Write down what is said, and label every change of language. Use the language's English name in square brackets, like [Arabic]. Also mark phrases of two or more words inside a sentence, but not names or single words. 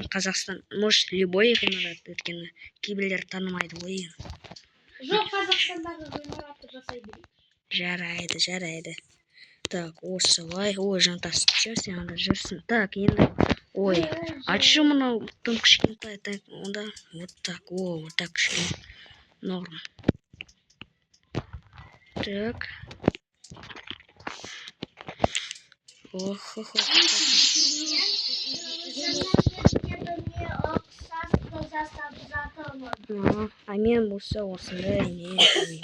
[Kazakh] Қазақстан, [Russian] может, любой [Kazakh] ғимарат, өткені кейбіреулер танымайды ғой. Жоқ, Қазақстандағы ғимаратты жасай берейік. Жарайды. Так, осылай. Ой, Жантас, че сен анда жүрсің? Так, енді. Ой, [Russian] а че [Kazakh] мынау тым кішкентай? Так, онда [Russian] вот так. Вот так [Kazakh] кішкентай. Норм. Так. А мен болса осындай не.